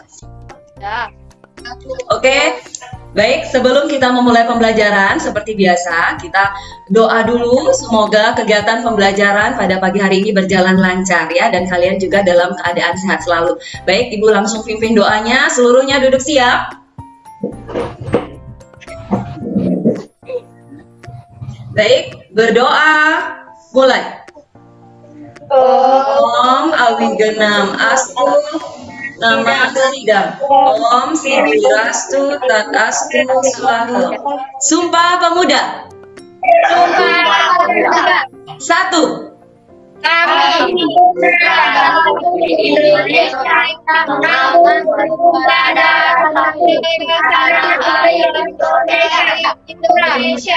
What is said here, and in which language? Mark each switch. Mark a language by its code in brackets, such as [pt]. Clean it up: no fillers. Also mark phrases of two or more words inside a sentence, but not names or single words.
[id] Oke, baik, sebelum kita memulai pembelajaran seperti biasa, kita doa dulu semoga kegiatan pembelajaran pada pagi hari ini berjalan lancar ya, dan kalian juga dalam keadaan sehat selalu. Baik, Ibu langsung pimpin doanya, seluruhnya duduk siap. Baik, berdoa, mulai. [sa] Om Awigenam Astu Nama Sidam Om Sidirastu Tatastu Swaha. [id] Sumpah Pemuda. Satu. Kami Indonesia Indonesia.